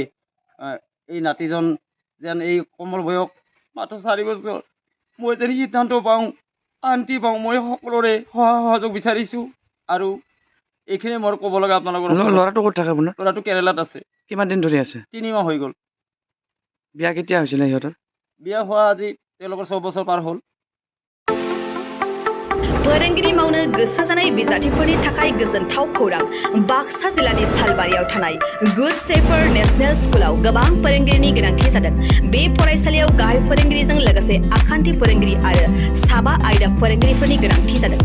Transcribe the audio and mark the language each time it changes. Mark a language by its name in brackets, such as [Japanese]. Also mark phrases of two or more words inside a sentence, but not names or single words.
[Assamese] এই নাতিজন যেন এই কোমল বয়স মাত্ৰ 4 বছৰ, মই যেন সিদ্ধান্ত পাওঁ, শান্তি পাওঁ, মই সকলোৰে সহায় সহযোগ বিচাৰিছোঁ। আৰু এইখিনি মোৰ ক'ব লগা আপোনালোকৰ। ল'ৰাটো ক'ত থাকে আপোনাৰ? ল'ৰাটো কেৰেলাত আছে। কিমান দিন ধৰি আছে? 3 মাহ হৈ গ'ল। বিয়া কেতিয়া হৈছিলে সিহঁতৰ? বিয়া হোৱা আজি তেওঁলোকৰ 6 বছৰ পাৰ হ'ল। [Bodo] फोरोंगिरि मावनो गोसो जानाय बिजाथिफोरनि थाखाय गोजोनथाव खौरां। बाक्सा जिल्लानि सालबारियाव थानाय गुड शेफार्ड नेशनेल स्कुलाव गोबां फोरोंगिरिनि गोनांथि जादों। बे फरायसालियाव गाहाय फोरोंगिरिजों लोगोसे आखान्थि फोरोंगिरि आरो 7 आयदा फोरोंगिरिफोरनि गोनांथि जादों।